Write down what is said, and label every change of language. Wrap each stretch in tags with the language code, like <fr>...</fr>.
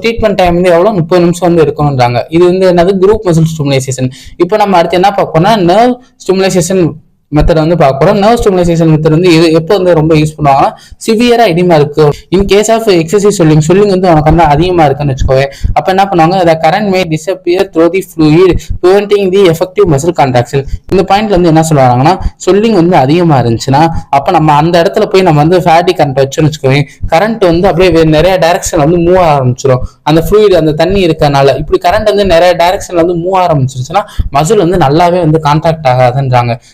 <ta>Treatment time வந்து எவ்வளவு, 30 நிமிஷம் வந்து இருக்கணும்ன்றாங்க. இது வந்து என்னது, குரூப் மசில் ஸ்டிமுலேஷன். இப்போ நம்ம அடுத்து என்ன பார்ப்போம்னா, நர்வ் ஸ்டிமுலேஷன் மெத்தட் வந்து பார்க்குறோம். நர்வ் ஸ்டிமுலேஷன் மெத்தட் வந்து எப்போ வந்து ரொம்ப யூஸ் பண்ணுவாங்கன்னா, சிவியரா எடிமா இருக்கு,</ta> <en>in case of excessive swelling</en> <ta>வந்து உனக்கு வந்து அதிகமா இருக்குன்னு வச்சுக்கோங்க. அப்ப என்ன பண்ணுவாங்க,</ta> <en>the current may disappear through the fluid preventing the effective muscle contraction.</en> <ta>இந்த பாயிண்ட்ல வந்து என்ன சொல்றாங்கன்னா, சொல்லிங் வந்து அதிகமா இருந்துச்சுன்னா அப்ப நம்ம அந்த இடத்துல போய் நம்ம வந்து ஃபேட்டி கரண்ட் வச்சோன்னு வச்சுக்கோங்க, கரண்ட் வந்து அப்படியே நிறைய டைரக்ஷன் வந்து மூவ் ஆரம்பிச்சிடும். அந்த ஃப்ளூயிட் அந்த தண்ணி இருக்கனால இப்படி கரண்ட் வந்து நிறைய டைரக்ஷன்ல வந்து மூவ் ஆரம்பிச்சிருச்சுன்னா மசில் வந்து நல்லாவே வந்து கான்ட்ராக்ட் ஆகாதுன்றாங்க.</ta>